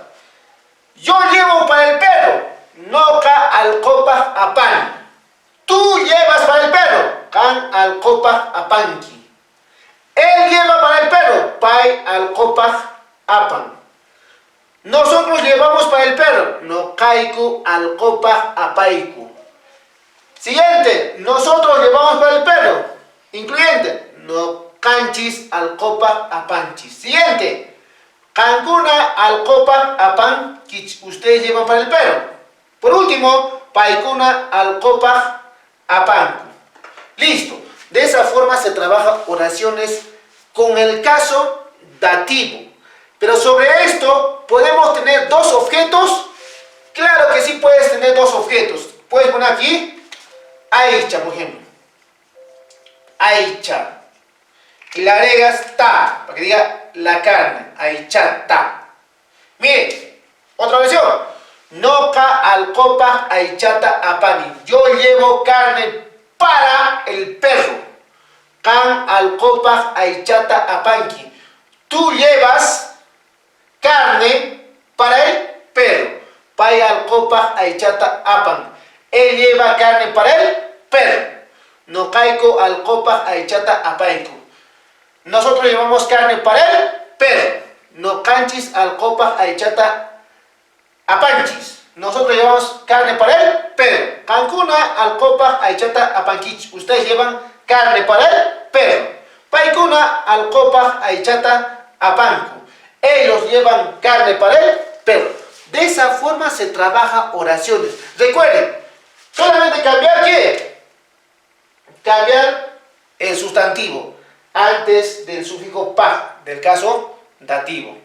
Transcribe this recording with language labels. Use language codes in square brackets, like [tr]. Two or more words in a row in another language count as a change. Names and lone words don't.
[es] Yo llevo para el perro, [qu] noca alcopa apay. [es] Tú llevas para el perro, [qu] can alcopa apanqui. [es] Él lleva para el perro, [qu] pai alcopa apan. [es] Nosotros llevamos para el perro, [qu] no caiku alcopa apaiku. [es] Siguiente, nosotros llevamos para el perro, incluyente, [qu] no canchis alcopa apanchis. Siguiente, cancuna alcopa apan kich, [es] ustedes llevan para el perro. Por último, [qu] paikuna alcopa apanku. [es] Listo. De esa forma se trabaja oraciones con el caso dativo. Pero sobre esto, ¿podemos tener dos objetos? Claro que sí puedes tener dos objetos. Puedes poner aquí, aicha, por ejemplo. Aicha. Y le agregas ta, para que diga la carne. Aichata. Miren, otra versión. [qu] Noca alcopa aichata apani. [es] Yo llevo carne para el perro. [qu] Can alcopa aichata apanki. [es] Tú llevas carne para el perro. [qu] Pai alcopa aichata apan. [es] Él lleva carne para el perro. [qu] No caico alcopa aichata apaico. [es] Nosotros llevamos carne para el perro. [qu] No canchis alcopa aichata apanchis. [es] Nosotros llevamos carne para el perro. [qu] Cancuna alcopa aichata apanquich. [es] Ustedes llevan carne para el perro. [qu] Paicuna alcopa aichata apancu. [es] Ellos llevan carne para el perro. De esa forma se trabaja oraciones. Recuerden, solamente cambiar ¿qué? Cambiar el sustantivo antes del sufijo pa, del caso dativo.